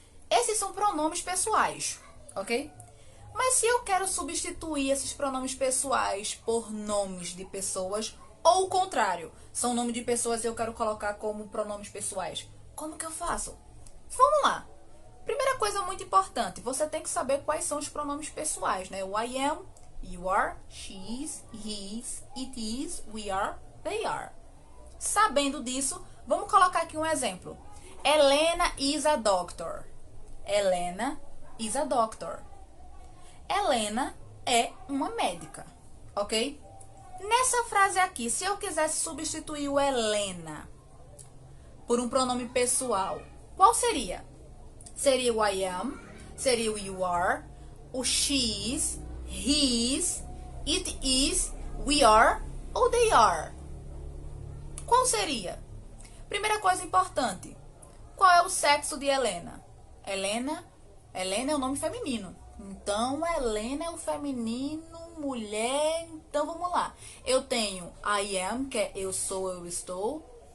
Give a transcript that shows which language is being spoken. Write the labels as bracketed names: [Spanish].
[Portuguese] Esses são pronomes pessoais, ok? Mas se eu quero substituir esses pronomes pessoais por nomes de pessoas, ou o contrário, são nomes de pessoas e eu quero colocar como pronomes pessoais, como que eu faço? Vamos lá. Primeira coisa muito importante, você tem que saber quais são os pronomes pessoais, né? [English] O I am, you are, she is, he is, it is, we are, they are. [Portuguese] Sabendo disso, vamos colocar aqui um exemplo. [English] Helena is a doctor. Helena is a doctor. [Portuguese] Helena é uma médica, ok? Nessa frase aqui, se eu quisesse substituir o Helena por um pronome pessoal, qual seria? Seria o [English] I am, seria o you are, o she is, he is, it is, we are ou they are? [Portuguese] Qual seria? Primeira coisa importante, qual é o sexo de Helena? Helena é o nome feminino. Então, Helena é o feminino, mulher. Então, vamos lá. Eu tenho [English] I am, [Portuguese] que é eu sou, eu estou.